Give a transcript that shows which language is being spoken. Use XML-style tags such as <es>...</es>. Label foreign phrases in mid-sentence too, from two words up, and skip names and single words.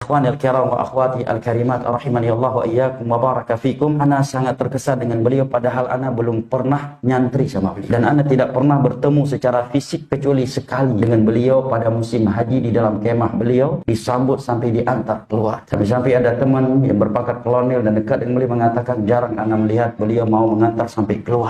<ar>إخواني الكرام وأخواتي الكريمات رحمني الله وإياكم وبارك فيكم.</ar> <id>Ana sangat terkesan dengan beliau padahal ana belum pernah nyantri sama beliau dan ana tidak pernah bertemu secara fisik kecuali sekali dengan beliau pada musim haji di dalam kemah beliau, disambut sampai diantar keluar. Sampai ada teman yang berpangkat kolonel dan dekat dengan beliau mengatakan jarang ana melihat beliau mau mengantar sampai keluar.</id>